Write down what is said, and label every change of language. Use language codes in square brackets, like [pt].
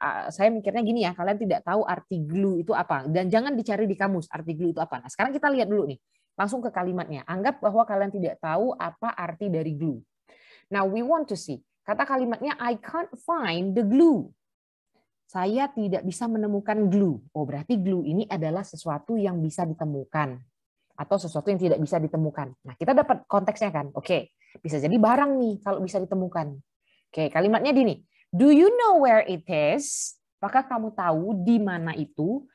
[id] Saya mikirnya gini ya, kalian tidak tahu arti glue itu apa, dan jangan dicari di kamus arti glue itu apa. Nah, sekarang kita lihat dulu nih, langsung ke kalimatnya. Anggap bahwa kalian tidak tahu apa arti dari glue. [en] Now we want to see. [id] Kata kalimatnya [en] I can't find the glue. [id] Saya tidak bisa menemukan glue. Oh, berarti glue ini adalah sesuatu yang bisa ditemukan atau sesuatu yang tidak bisa ditemukan. Nah, kita dapat konteksnya kan. Oke, bisa jadi barang nih kalau bisa ditemukan. Oke, kalimatnya gini. [en] Do you know where it is? [id] Apakah kamu tahu di mana itu?